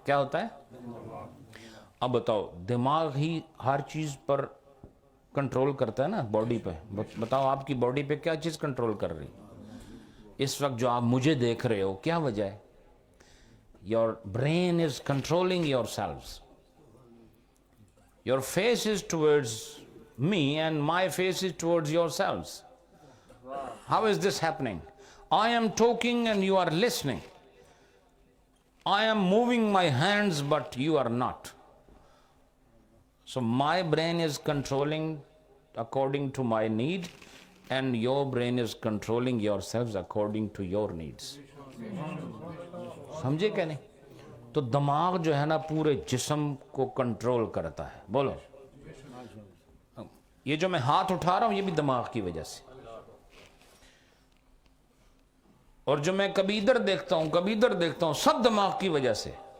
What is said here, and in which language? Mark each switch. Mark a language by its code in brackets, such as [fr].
[ur] کیا ہوتا ہے؟ اب بتاؤ، دماغ ہی ہر چیز پر کنٹرول کرتا ہے نا، باڈی پہ. بتاؤ آپ کی باڈی پہ کیا چیز کنٹرول کر رہی؟ اس وقت جو آپ مجھے دیکھ رہے ہو، کیا وجہ ہے؟ Your brain is controlling your سیلفز. [en] Your face is towards me and my face is towards yourselves. How is this happening? I am talking and you are listening. I am moving my hands but you are not. So my brain is controlling according to my need and your brain is controlling yourselves according to your needs. [ur] سمجھے کہ نہیں؟ تو دماغ جو ہے نا پورے جسم کو کنٹرول کرتا ہے. بولو، یہ جو میں ہاتھ اٹھا رہا ہوں یہ بھی دماغ کی وجہ سے، اور جو میں کبھی ادھر دیکھتا ہوں کبھی ادھر دیکھتا ہوں سب دماغ کی وجہ سے.